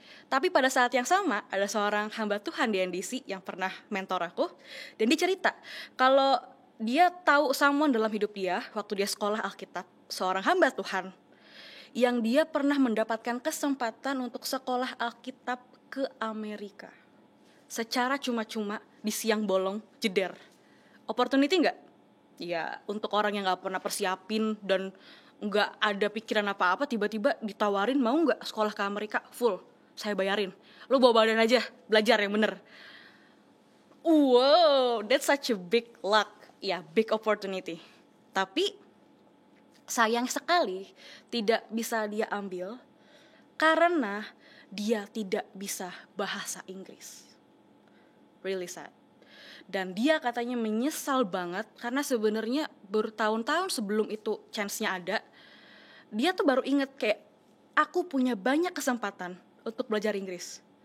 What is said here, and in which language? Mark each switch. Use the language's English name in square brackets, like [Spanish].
[Indonesian] Tapi pada saat yang sama, ada seorang hamba Tuhan di NDC yang pernah mentor aku, dan dia cerita kalau dia tahu someone dalam hidup dia waktu dia sekolah Alkitab, seorang hamba Tuhan yang dia pernah mendapatkan kesempatan untuk sekolah Alkitab ke Amerika secara cuma-cuma di siang bolong, jeder. Opportunity nggak? Ya untuk orang yang nggak pernah persiapin dan nggak ada pikiran apa-apa, tiba-tiba ditawarin mau nggak sekolah ke Amerika full, saya bayarin. Lu bawa badan aja, belajar yang bener. [English] Wow, that's such a big luck. Ya, big opportunity. [Indonesian] Tapi sayang sekali tidak bisa dia ambil karena dia tidak bisa bahasa Inggris. [English] Really sad. [Indonesian] Dan dia katanya menyesal banget karena sebenarnya bertahun-tahun sebelum itu chance-nya ada, dia tuh baru inget kayak, aku punya banyak kesempatan untuk belajar Inggris.